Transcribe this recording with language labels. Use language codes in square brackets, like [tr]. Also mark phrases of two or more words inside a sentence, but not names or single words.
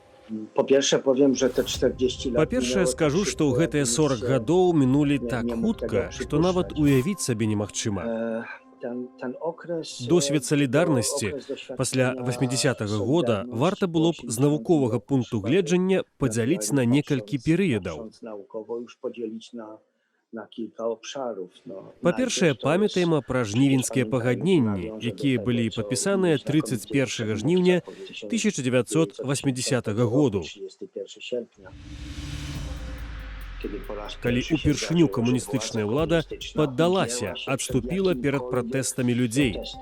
[be] Па-першае, скажу, што гэтыя 40 гадоў мінулі так хутка, што нават уявіць сабе немагчыма. Досвед салідарнасці пасля 80-го года варта было б з навуковага пункту гледжання падзяліць на некалькі перыядаў. [pl] na kilka obszarów. [be] Па-першае, памятаем пра жнівеньскія пагадненні, якія былі падпісаныя 31 жніўня 1980 году. Калі упершыню камуністычная ўлада паддалася, адступіла перад пратэстамі людзей.